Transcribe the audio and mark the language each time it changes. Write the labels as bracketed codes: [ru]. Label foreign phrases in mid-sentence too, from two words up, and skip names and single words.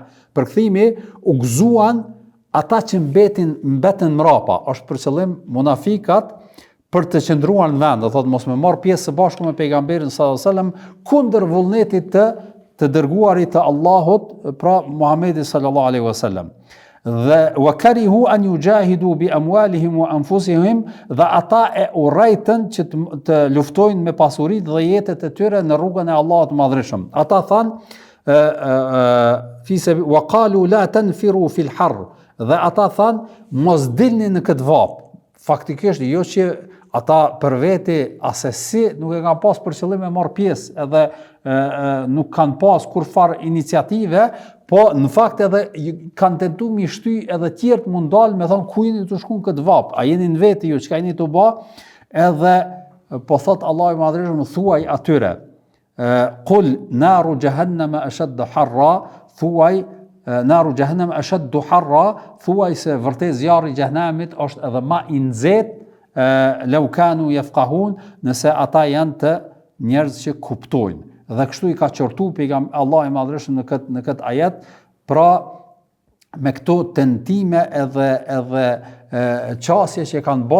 [sq] Përkthimi u gëzuan ata që mbetën mrapa, është për qëllim munafikat për të qëndruar në vend, do thotë mos me marr pjesë së bashku me pejgamberin [ar] صلى الله عليه وسلم [sq] kundër vullnetit të dërguarit të Allahut, pra Muhamedi [ar] صلى الله عليه وسلم. Dhe و كرهوا أن يجاهدوا بأموالهم و أنفسهم, [sq] dhe ata e urrejtën që të luftojnë me pasuritë dhe jetët e tyre në rrugën e Allahut të Madhërisht. Ata thanë [ar] و قالوا لا تنفروا في الحر, [sq] dhe ata thanë mos dilni në këtë vap. Faktikisht jo që ata për veti asesi nuk e kanë pas për qëllim e marr pjesë, edhe nuk kanë pas kurfar iniciative, po në fakt edhe kanë tentuar mi shty edhe tjerë të mund dalë me thonë ku jeni të shkuën këtë vap, a jeni në veti ju çka jeni të bë, edhe po thot Allahu i Madhërisht thuaj atyre [ar] قل نار جهنم أشد حرا, [sq] thuaj [ar] نار جهنم أشد حرا, [sq] thuaj se vërtet zjarri i xhehenamit është edhe më i nxehtë [ar] لو كانوا يفقهون, [sq] nëse ata janë të njerëz që kuptojnë. Dhe kështu i ka qortu Allah i Madhërisht në këtë ajet, pra me këto tentime edhe qasje që kanë bë,